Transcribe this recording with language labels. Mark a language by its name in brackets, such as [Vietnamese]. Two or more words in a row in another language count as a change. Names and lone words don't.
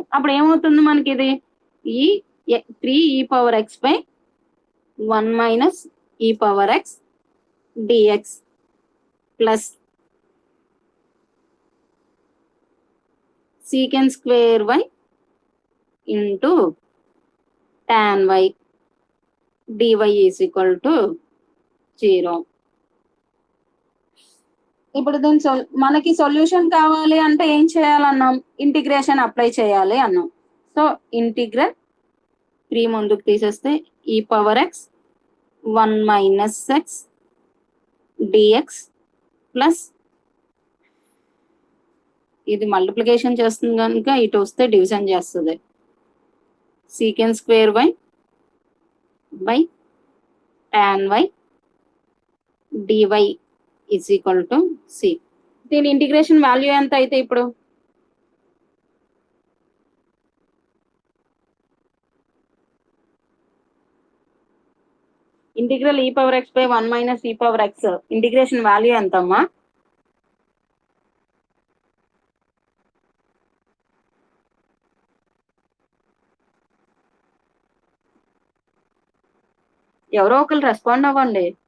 [Telugu] అప్పుడు ఏమవుతుంది మనకి, ఇది [English] e 3 e power x by 1 minus e power x dx plus secant square y into tan y dy is equal to 0. [Telugu] ఇప్పుడు దీని మనకి సొల్యూషన్ కావాలి అంటే ఏం చేయాలన్నాం, [English] integration apply [Telugu] చేయాలి అన్నాం. [English] so integral 3 [Telugu] ముందుకు తీసేస్తే [English] e power x 1 minus x dx plus, [Telugu] ఇది మల్టిప్లికేషన్ చేస్తుంది కనుక ఇటు వస్తే డివిజన్ చేస్తుంది, [English] secant square y by tan y dy is equal to c. దీని integration value [Telugu] ఎంత అయితే ఇప్పుడు, [English] integral e power x by 1 minus e power x integration value [Telugu] ఎంతమ్మా, ఎవరో ఒకరు రెస్పాండ్ అవ్వండి.